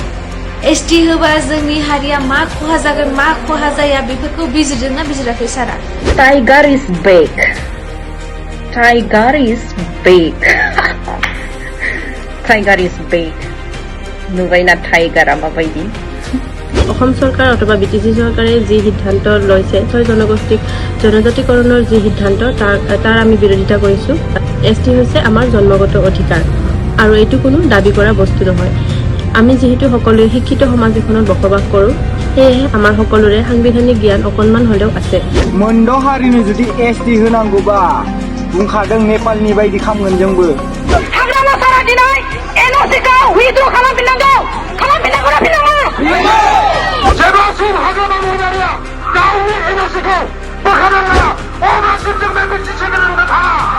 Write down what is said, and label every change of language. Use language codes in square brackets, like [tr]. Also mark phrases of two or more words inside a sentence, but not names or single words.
[brx] एसटि होबा जोंनि हारिया मा खहा जागोन मा खहा जाया बेफोरखौ बिजिरदोंना बिजिराखै सारा? [en] tiger is back tiger is back tiger is back [brx] नुबायना टाइगारा माबायदि। [as] অসম চৰকাৰ অথবা বিটিচি চৰকাৰে যি সিদ্ধান্ত লৈছে 6 জনগোষ্ঠীক জনজাতিকৰণৰ যি সিদ্ধান্ত তাৰ আমি বিৰোধিতা কৰিছো। এসটি হৈছে আমাৰ জন্মগত অধিকাৰ আৰু এইটো কোনো দাবী কৰা বস্তু নহয়। আমি যেহেতু সকলোৱে শিক্ষিত সমাজ এখনত বসবাস কৰো সেয়েহে আমাৰ সকলোৰে সাংবিধানিক জ্ঞান অকণমান হলেও আছে। [brx] मोनद' हारिनो जुदि एसटि होनांगौबा बुंखादों नेपालनि बायदि खामगोन जोंबो। हाग्रामा सारा दिनै एनअसिखौ उइथड्र खालामफिननांगौ ना फिननाङा? जेब्लासिम हाग्रामा महरारिया गावनि एनअसिखौ बोखारना लाया अब्लासिम जों बे मिथिसेखौ नुनो थाङा।